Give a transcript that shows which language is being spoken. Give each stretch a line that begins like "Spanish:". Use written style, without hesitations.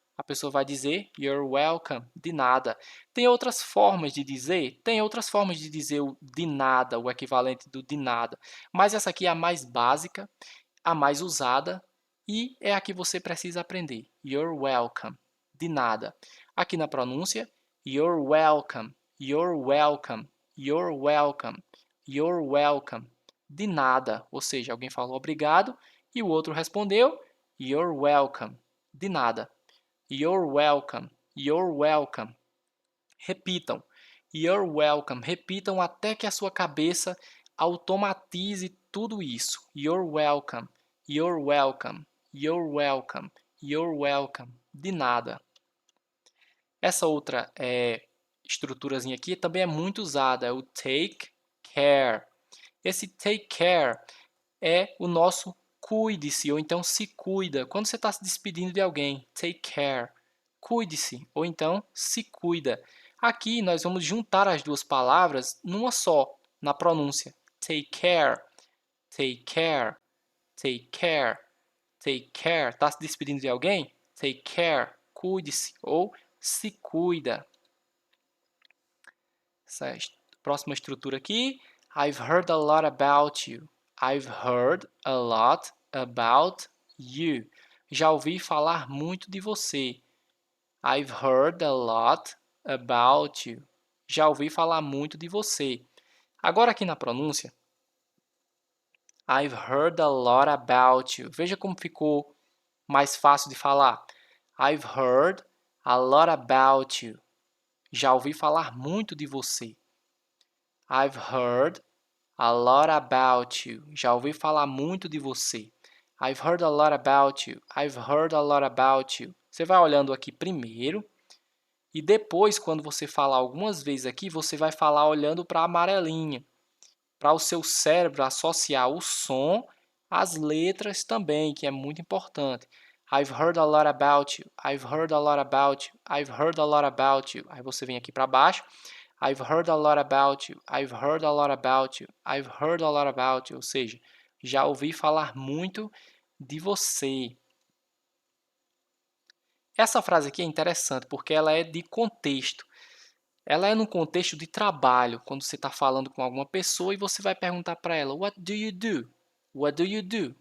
Portuguese: A pessoa vai dizer
English: you're welcome,
Portuguese: de nada. Tem outras formas de dizer? Tem outras formas de dizer o de nada, o equivalente do de nada. Mas essa aqui é a mais básica, a mais usada e é a que você precisa aprender.
English: You're welcome,
Portuguese: de nada. Aqui na pronúncia,
English: you're welcome, you're welcome, you're welcome, you're welcome,
Portuguese: de nada. Ou seja, alguém falou obrigado e o outro respondeu
English: you're welcome,
Portuguese: de nada.
English: You're welcome, you're welcome. Repitam. You're welcome.
Portuguese: Repitam até que a sua cabeça automatize tudo isso.
English: You're welcome, you're welcome, you're welcome, you're welcome.
Portuguese: De nada. Essa outra estruturazinha aqui também é muito usada, é o
English: take care.
Portuguese: Esse
English: take care
Portuguese: é o nosso cuide-se, ou então se cuida. Quando você está se despedindo de alguém,
English: take care,
Portuguese: cuide-se, ou então se cuida. Aqui nós vamos juntar as duas palavras numa só, na pronúncia.
English: Take care, take care, take care, take care.
Portuguese: Está se despedindo de alguém?
English: Take care,
Portuguese: cuide-se ou se cuida. Essa próxima estrutura aqui.
English: I've heard a lot about you. I've heard a lot about you.
Portuguese: Já ouvi falar muito de você.
English: I've heard a lot about you.
Portuguese: Já ouvi falar muito de você. Agora aqui na pronúncia,
English: I've heard a lot about you.
Portuguese: Veja como ficou mais fácil de falar.
English: I've heard a lot about you.
Portuguese: Já ouvi falar muito de você.
English: I've heard a lot about you.
Portuguese: Já ouvi falar muito de você.
English: I've heard a lot about you. I've heard a lot about you.
Portuguese: Você vai olhando aqui primeiro e depois, quando você falar algumas vezes aqui, você vai falar olhando para a amarelinha, para o seu cérebro associar o som às letras também, que é muito importante.
English: I've heard a lot about you. I've heard a lot about you. I've heard a lot about you.
Portuguese: Aí você vem aqui para baixo.
English: I've heard a lot about you. I've heard a lot about you. I've heard a lot about you.
Portuguese: Ou seja, já ouvi falar muito de você. Essa frase aqui é interessante porque ela é de contexto. Ela é no contexto de trabalho, quando você está falando com alguma pessoa e você vai perguntar para ela,
English: What do you do?
Portuguese: What do you do?